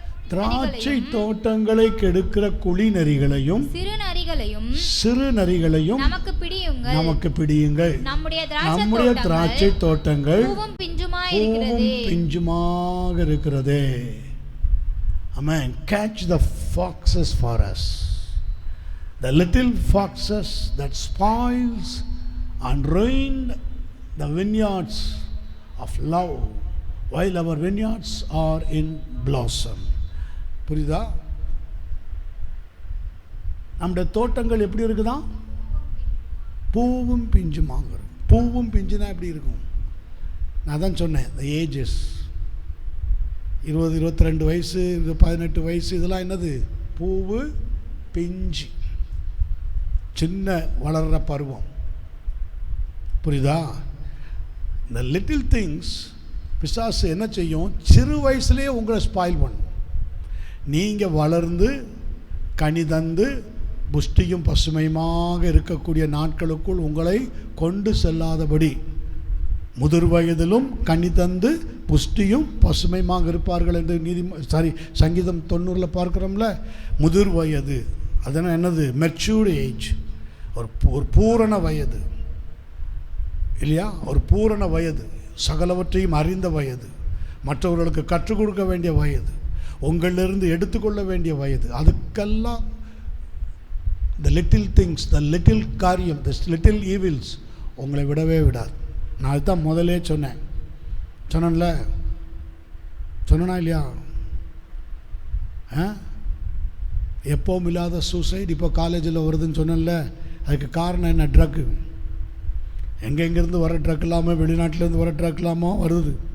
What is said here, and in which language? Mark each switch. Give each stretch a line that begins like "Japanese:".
Tamil: திராட்சை தோட்டங்களை கெடுக்கிற குழி நரிகளையும் சிறு நரிகளையும் நமக்கு பிடியுங்கள். நம்முடைய திராட்சை தோட்டங்கள் பூவும் பிஞ்சுமாக இருக்கிறதே.
English: Amen. Catch the foxes for us, the little foxes that spoils and ruin the vineyards of love while our vineyards are in blossom.
Tamil: புரியுதா? நம்முடைய தோட்டங்கள் எப்படி இருக்குதா? பூவும் பிஞ்சுமாங்க. பூவும் பிஞ்சுனா எப்படி இருக்கும்? நான் தான் சொன்னேன், இந்த ஏஜஸ் 20, 22 வயசு, 18 வயசு, இதெல்லாம் என்னது? பூவு பிஞ்சு, சின்ன வளர்கிற பருவம். புரியுதா? இந்த லிட்டில் திங்ஸ் பிசாசு என்ன செய்யும்? சிறு வயசுலேயே உங்களை ஸ்பாயில் பண்ணும். நீங்கள் வளர்ந்து கனி தந்து புஷ்டியும் பசுமையுமாக இருக்கக்கூடிய நாட்களுக்குள் உங்களை கொண்டு செல்லாதபடி, முதிர் வயதிலும் கனி தந்து புஷ்டியும் பசுமையுமாக இருப்பார்கள் என்று சங்கீதம் 90 பார்க்குறோம்ல. முதிர் வயது அதனால் என்னது? மெச்சூர்ட் ஏஜ், ஒரு பூரண வயது இல்லையா? ஒரு பூரண வயது, சகலவற்றையும் அறிந்த வயது, மற்றவர்களுக்கு கற்றுக் கொடுக்க வேண்டிய வயது, உங்களிலிருந்து எடுத்துக்கொள்ள வேண்டிய வயது. அதுக்கெல்லாம்
English: the little things, the little
Tamil: காரியம்,
English: the little evils
Tamil: உங்களை விடவே விடாது. நான் அதுதான் முதலே சொன்னேன்ல, சொன்னா இல்லையா? எப்போவும் இல்லாத சூசைட் இப்போ காலேஜில் வருதுன்னு சொன்னேன்ல, அதுக்கு காரணம் என்ன? ட்ரக்கு. எங்கெங்கேருந்து வர ட்ரக் இல்லாமல், வெளிநாட்டிலேருந்து வர ட்ரக் இல்லாமல் வருது.